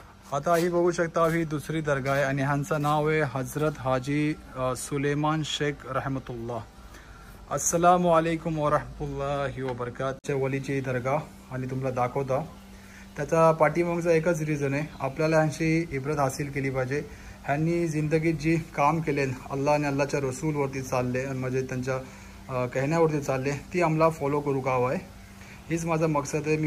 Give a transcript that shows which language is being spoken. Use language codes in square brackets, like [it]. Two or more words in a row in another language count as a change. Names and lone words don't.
[mr] आता ही बघू शकता ही दुसरी दर्गा आहे आणि ह्यांचं नाव आहे हजरत हाजी सुलेमान शेख रहमतुल्लाह. [ar] السلام عليكم ورحمة الله وبركاته. [mr] वलीची दर्गा आणि तुम्हाला दाखवता. त्याचा पाठीमागचा एकच रिझन आहे, आपल्याला ह्यांची इब्रत हासिल केली पाहिजे. ह्यांनी जिंदगीत जी काम केले, अल्लाह आणि अल्लाहच्या रसूलवरती चालले आणि म्हणजे त्यांच्या कहण्यावरती चालले, ती आम्हाला फॉलो करू का हवं आहे. हीच माझा मकसद आहे.